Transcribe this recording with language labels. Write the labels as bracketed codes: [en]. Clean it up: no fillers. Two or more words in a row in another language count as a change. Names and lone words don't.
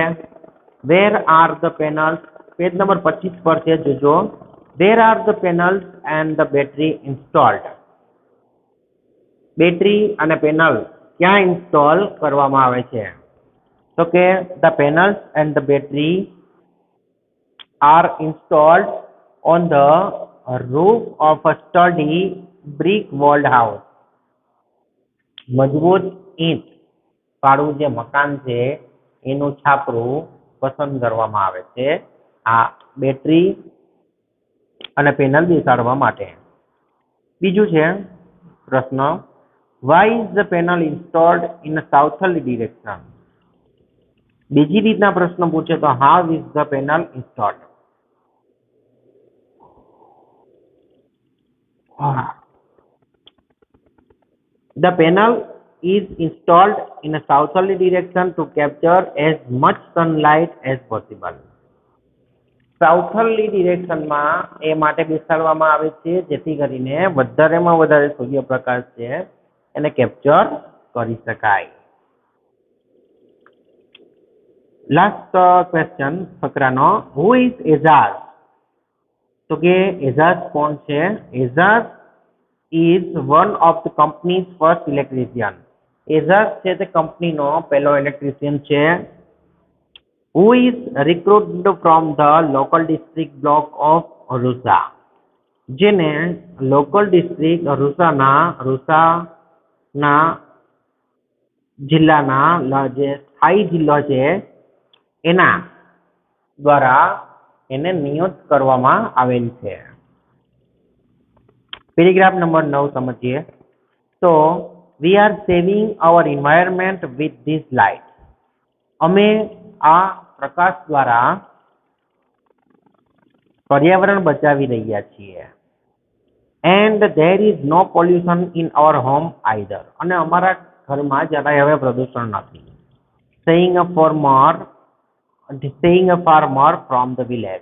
[en] Where are the panels? page number [gu] 25 પર છે, જોજો. [en] Where are the panels and the battery installed? [gu] બેટરી અને પેનલ ક્યાં ઇન્સ્ટોલ કરવામાં આવે છે? તો કે [en] the panels and the battery are installed on the roof of a sturdy brick walled house. [gu] મજબૂત ઈંટ વાળું જે મકાન છે એનું છાપરું પસંદ કરવામાં આવે છે આ બેટરી અને પેનલ બેસાડવા માટે. બીજું છે પ્રશ્ન, [en] why is the panel installed in a southerly direction? [gu] બીજી રીતના પ્રશ્ન પૂછે તો [en] how is the panel installed? The panel is installed in a southerly direction to capture as much sunlight as possible. southerly directionમાં [gu] એ માટે બેસાડવામાં આવે છે જેથી કરીને વધારેમાં વધારે સૂર્યપ્રકાશ છે એને કેપ્ચર કરી શકાય. [en] last question ફકરાનો, who is Ejaz? [gu] તો કે એઝાઝ કોણ છે? [en] એઝાઝ is one of the company's first electrician. [gu] એઝાઝ છે તે કંપનીનો પહેલો ઇલેક્ટ્રિશિયન છે. [en] who is recruited from the local district block of Rusa? [gu] જેને [en] local district [gu] રૂસાના જિલ્લાના જે સ્થાયી જિલ્લો છે એના દ્વારા એને નિયુક્ત કરવામાં આવેલ છે. [en] paragraph number [gu] 9 સમજીએ. [en] તો we are saving our environment with this light. [gu] અમે આ પ્રકાશ દ્વારા પર્યાવરણ બચાવી રહ્યા છીએ. [en] And there is no pollution in our home either. [gu] અને અમારા ઘરમાં જરાય હવે પ્રદૂષણ નથી. [en] Saying a farmer from the village.